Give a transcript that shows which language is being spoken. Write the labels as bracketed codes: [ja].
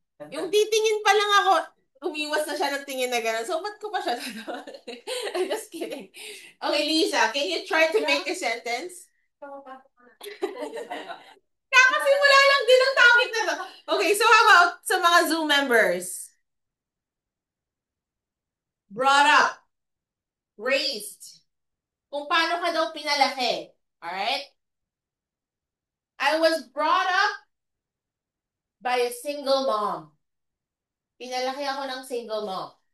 [tl] Yung titingin pa lang ako, umiwas na siya ng tingin na gano'n. So, ba't ko pa siya [en] I'm just kidding. Okay, Lisa, can you try to make a sentence? [tl] Kakasimula lang din ang topic na to. Okay, [en] so how about [tl] sa mga Zoom members? [en] Brought up, raised. [tl] Kung paano ka daw pinalaki. Alright? [en] I was brought up by a single mom. [tl] Pinalaki ako ng single mom.